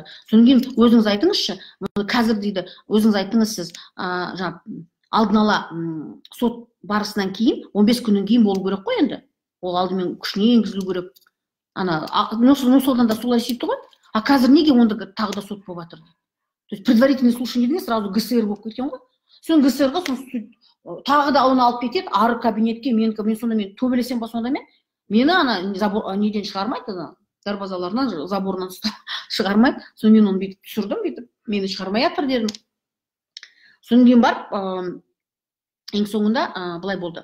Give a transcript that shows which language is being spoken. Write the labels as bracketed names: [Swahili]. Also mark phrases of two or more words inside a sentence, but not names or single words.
[Kazakh] Содан кейін өзіңіз айтыңызшы, қазір дейді, өзіңіз айтыңыз сіз, алдын ала сот барысынан кейін 15 күннен кейін болу керек қой енді. Ол алдымен күшіне енгізілу керек. Содан да солай сөйтті ғой. А қазір неге онда тағы да сот болып жатыр? [Russian] То есть предварительный слушание [Kazakh] деген сразу ГСР болып кеткен ғой. Соң ГСР-ға тағы да оны алып кетеді, ары кабинетке, мен сонда мен төбелесем ба сонда мені ана неден шығармайды, дарбазаларынан, заборынан шығармайды. Соң мен оны бүйтіп түсірдім, бүйтіп, мені шығармай жатыр дедім. Содан кейін барып, ең соңында былай болды.